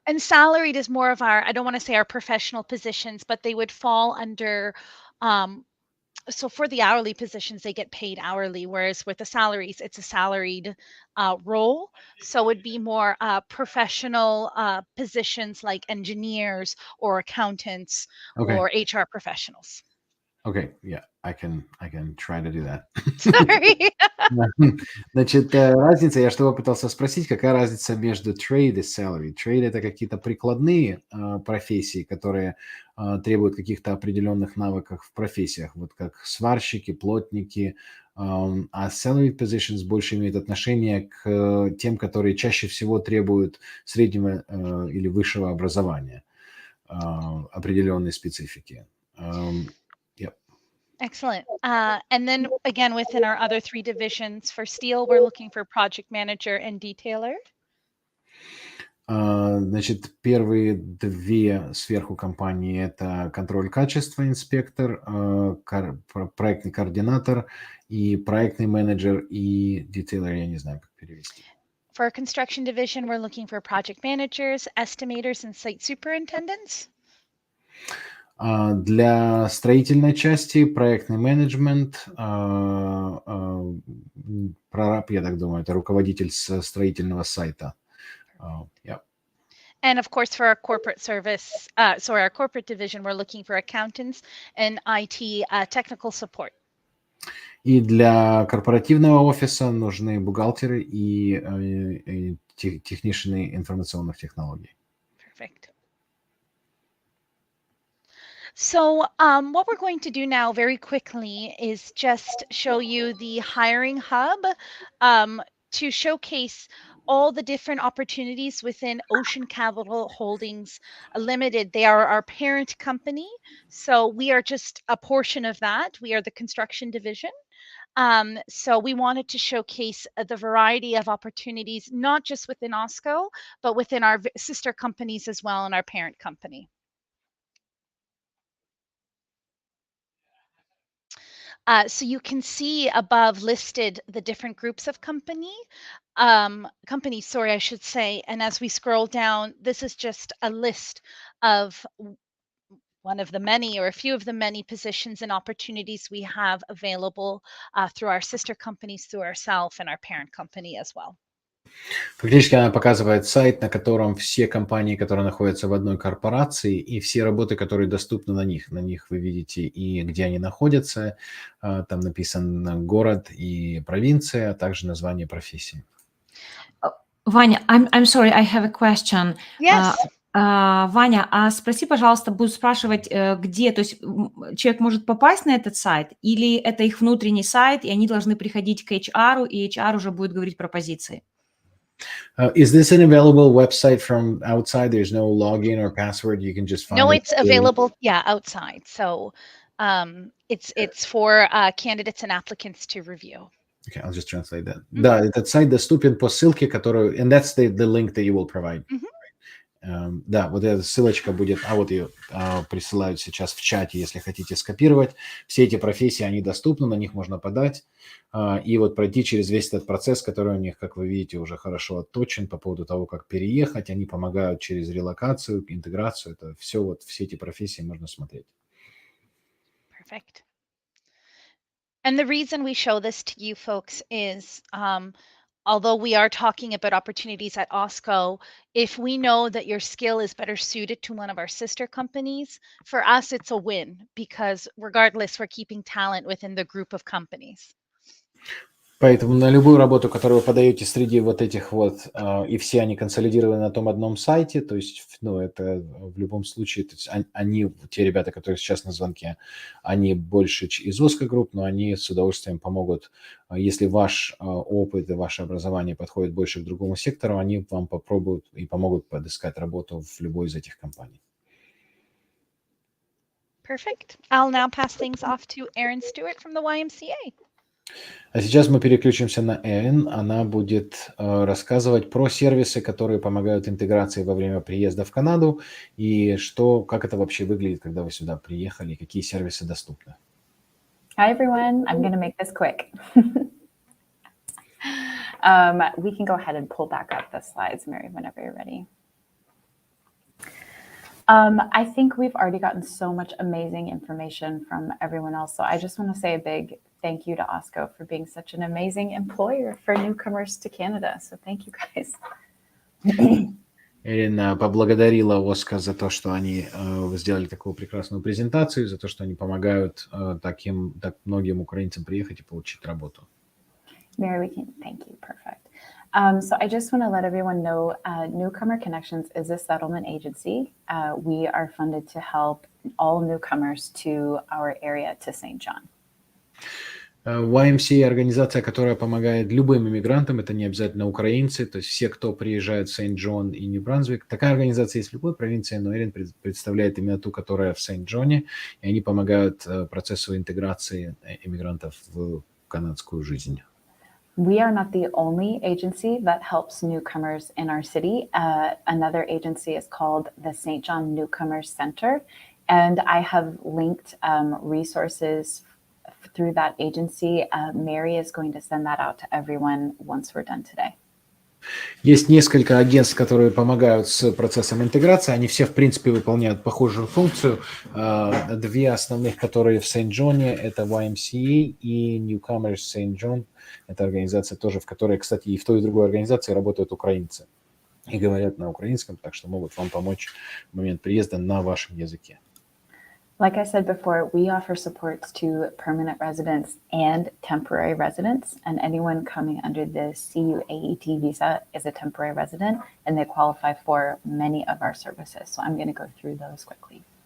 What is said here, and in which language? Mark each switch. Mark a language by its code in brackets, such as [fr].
[en] And salaried is more of our, I don't want to say our professional positions, but they would fall under, so for the hourly positions, they get paid hourly, whereas with the salaries, it's a salaried role. So it would be more professional positions like engineers or accountants or HR professionals. Okay, yeah, I can try to do that. Sorry. [ru] Значит, разница, я что пытался спросить, какая разница между trade и salary? Trade – это какие-то прикладные профессии, которые требуют каких-то определенных навыков в профессиях, вот как сварщики, плотники, а [en] salary positions [ru] больше имеют отношение к тем, которые чаще всего требуют среднего или высшего образования, определенной специфики. [en] Excellent. And then again, within our other 3 divisions, for steel, we're looking for project manager and detailer. [ru] Значит, первые 2 сверху компании – это контроль качества, инспектор, проектный координатор и проектный менеджер и детейлер, я не знаю, как перевести. [en] For our construction division, we're looking for project managers, estimators, and site superintendents. [ru] Для строительной части проектный менеджмент, прораб, я так думаю, это руководитель строительного сайта. [en] Yeah. And of course, for our corporate service, our corporate division, we're looking for accountants and IT technical support. [ru] И для корпоративного офиса нужны бухгалтеры и техничные информационных технологий. [en] Perfect. So what we're going to do now very quickly is just show you the hiring hub to showcase all the different opportunities within Ocean Capital Holdings Limited. They are our parent company. So we are just a portion of that. We are the construction division. So we wanted to showcase the variety of opportunities, not just within OSCO, but within our sister companies as well and our parent company. So you can see above listed the different groups of companies, sorry, I should say. And as we scroll down, this is just a list of one of the many or a few of the many positions and opportunities we have available through our sister companies, through ourselves and our parent company as well. [ru] Фактически она показывает сайт, на котором все компании, которые находятся в одной корпорации, и все работы, которые доступны на них. На них вы видите и где они находятся. Там написан город и провинция, а также название профессии. [en] Ваня, I'm sorry, I have a question. Yes. [ru] Ваня, а спроси, пожалуйста, будут спрашивать, где, то есть человек может попасть на этот сайт, или это их внутренний сайт, и они должны приходить к HR, и HR уже будет говорить про позиции? [en] Is this an available website from outside? There's no login or password. You can just find No, it. it's available, outside. So it's for candidates and applicants to review. Okay, I'll just translate that. [ru] Да, этот сайт доступен по ссылке, которую... [en] And that's the link that you will provide. [ru] Да, вот эта ссылочка будет... вот ее присылают сейчас в чате, если хотите скопировать. Все эти профессии, они доступны, на них можно подать. И вот пройти через весь этот процесс, который у них, как вы видите, уже хорошо отточен по поводу того, как переехать. Они помогают через релокацию, интеграцию. Это все, все эти профессии можно смотреть. [en] Perfect. And the reason we show this to you folks is, although we are talking about opportunities at OSCO, if we know that your skill is better suited to one of our sister companies, for us, it's a win because regardless, we're keeping talent within the group of companies. [ru] Поэтому на любую работу, которую вы подаете среди вот этих вот, и все они консолидированы на том одном сайте, то есть, это в любом случае, то есть они, те ребята, которые сейчас на звонке, они больше из OSCO Group, но они с удовольствием помогут, если ваш опыт и ваше образование подходит больше к другому сектору, они вам попробуют и помогут подыскать работу в любой из этих компаний. [en] Perfect. I'll now pass things off to Erin Stewart from the YMCA. [ru] А сейчас мы переключимся на Эрин. Она будет рассказывать про сервисы, которые помогают интеграции во время приезда в Канаду и как это вообще выглядит, когда вы сюда приехали, какие сервисы доступны. [en] Hi, everyone. I'm going to make this quick. We can go ahead and pull back up the slides, Mary, whenever you're ready. I think we've already gotten so much amazing information from everyone else. So I just want to say a big thank you to OSCO for being such an amazing employer for newcomers to Canada. So thank you guys. [ru] Эрин поблагодарила OSCO за то, что они сделали такую прекрасную презентацию, за то, что они помогают так многим украинцам приехать и получить работу. [en] Mary, we can thank you. Perfect. So I just want to let everyone know Newcomer Connections is a settlement agency. We are funded to help all newcomers to our area, to St. John. [ru] YMCA – организация, которая помогает любым иммигрантам, это не обязательно украинцы, то есть все, кто приезжает в Сент-Джон и Нью-Брансвик. Такая организация есть в любой провинции, но Эрин представляет именно ту, которая в Сент-Джоне, и они помогают процессу интеграции иммигрантов в канадскую жизнь. [en] We are not the only agency that helps newcomers in our city. Another agency is called the St. John Newcomers Center, and I have linked resources through that agency. Mary is going to send that out to everyone once we're done today. [ru] Есть несколько агентств, которые помогают с процессом интеграции. Они все, в принципе, выполняют похожую функцию. Две основных, которые в Сент-Джоне, это YMCA и Newcomers St. John. Это организация тоже, в которой, кстати, и в той, и в другой организации работают украинцы. И говорят на украинском, так что могут вам помочь в момент приезда на вашем языке. [en] Like I said before, we offer supports to permanent residents and temporary residents, and anyone coming under the CUAET visa is a temporary resident, and they qualify for many of our services. So I'm going to go through those quickly.